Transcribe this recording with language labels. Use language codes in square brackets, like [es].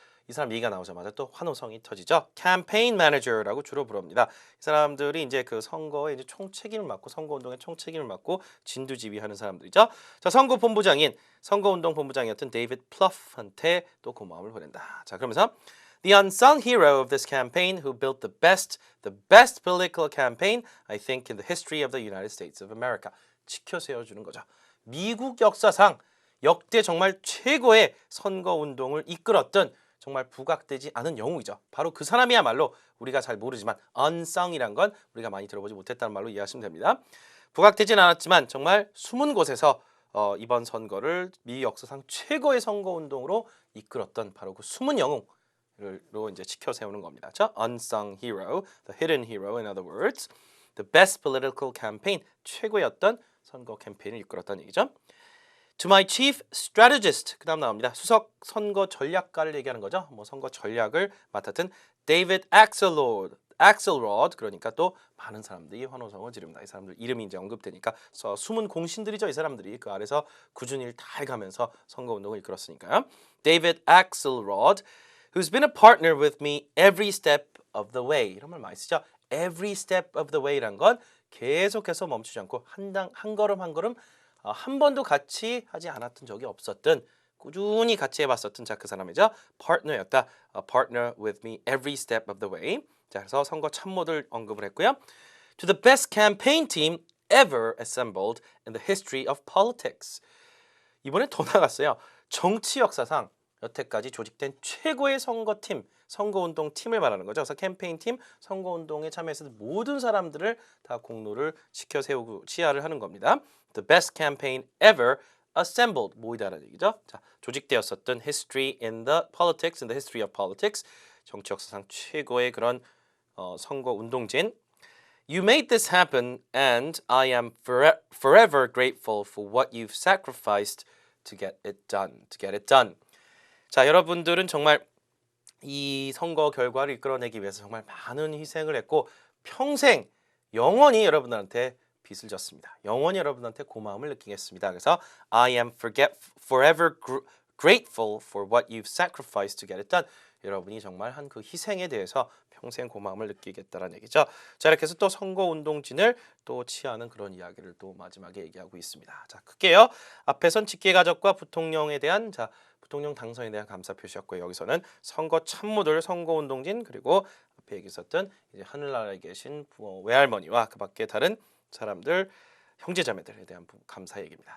[ko] 이 사람 얘기가 나오자마자 또 환호성이 터지죠. 캠페인 매니저라고 주로 부릅니다. 이 사람들이 이제 그 선거에 이제 총책임을 맡고 선거운동의 총책임을 맡고 진두지휘하는 사람들이죠. 자, 선거운동 본부장이었던 데이비드 플러프한테 또 고마움을 보낸다. 자, 그러면서 [en] The unsung hero of this campaign who built the best political campaign I think in the history of the United States of America. [ko] 지켜 세워주는 거죠. 미국 역사상 역대 정말 최고의 선거운동을 이끌었던 정말 부각되지 않은 영웅이죠. 바로 그 사람이야말로 우리가 잘 모르지만 unsung이란 건 우리가 많이 들어보지 못했다는 말로 이해하시면 됩니다. 부각되진 않았지만 정말 숨은 곳에서 이번 선거를 미 역사상 최고의 선거운동으로 이끌었던 바로 그 숨은 영웅으로 이제 지켜 세우는 겁니다. 그렇죠? [en] Unsung hero, the hidden hero in other words, the best political campaign, [ko] 최고의 어떤 선거 캠페인을 이끌었다는 얘기죠. [en] To my chief strategist, [ko] 그 다음 나옵니다. 수석 선거 전략가를 얘기하는 거죠. 뭐 선거 전략을 맡았던 David Axelrod, 그러니까 또 많은 사람들이 환호성을 지릅니다. 이 사람들 이름이 이제 언급되니까 숨은 공신들이죠. 이 사람들이 그 아래서 꾸준히 일 다 해가면서 선거운동을 이끌었으니까요. [en] David Axelrod, who's been a partner with me every step of the way. [ko] 이런 말 많이 쓰죠. [en] Every step of the way [ko] 란 건 계속해서 멈추지 않고 한 걸음 한 걸음 한 번도 같이 하지 않았던 적이 없었던 꾸준히 같이 해봤었던 자 그 사람이죠. 파트너였다. [en] Partner with me every step of the way. [ko] 자 그래서 선거 참모들 언급을 했고요. [en] To the best campaign team ever assembled in the history of politics. [ko] 이번에 더 나갔어요. 정치 역사상 여태까지 조직된 최고의 선거팀, 선거운동 팀을 말하는 거죠. 그래서 캠페인 팀, 선거운동에 참여했던 모든 사람들을 다 공로를 시켜 세우고 시야를 하는 겁니다. [en] The best campaign ever assembled [ko] 모이다라는 얘기죠. 자, 조직되었었던 [en] history in the history of politics [ko] 정치 역사상 최고의 그런 선거 운동진. [en] You made this happen and I am forever grateful for what you've sacrificed to get it done. [ko] 자, 여러분들은 정말 이 선거 결과를 이끌어내기 위해서 정말 많은 희생을 했고 평생 영원히 여러분들한테 빚을 졌습니다. 영원히 여러분한테 고마움을 느끼겠습니다. [en] 그래서 I am forever grateful for what you've sacrificed to get it done. [ko] 여러분이 정말 한 그 희생에 대해서 평생 고마움을 느끼겠다라는 얘기죠. 자, 이렇게 해서 또 선거운동진을 또 치하는 그런 이야기를 또 마지막에 얘기하고 있습니다. 자, 크게요. 앞에선 직계가족과 부통령에 대한 부통령 당선에 대한 감사 표시였고요. 여기서는 선거 참모들, 선거운동진 그리고 앞에 얘기했었던 이제 하늘나라에 계신 외할머니와 그밖에 다른 사람들 형제자매들에 대한 감사 얘기입니다.